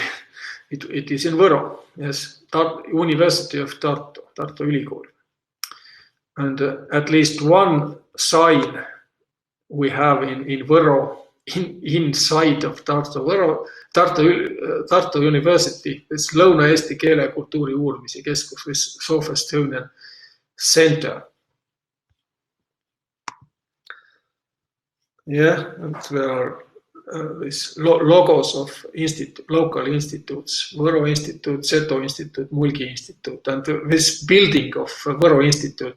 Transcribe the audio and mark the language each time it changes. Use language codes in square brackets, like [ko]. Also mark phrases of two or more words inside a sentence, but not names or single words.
[en] It is in Võro. Yes, University of Tartu, Tartu Ülikool. And at least one sign we have in Võro, inside of Tartu University, this Lõuna-Eesti keele ja kultuuri uurimise keskus, this South Estonian Center. Yeah, and there are these logos of local institutes, Võro Institute, Seto Institute, Mulgi Institute, and this building of Võro Institute.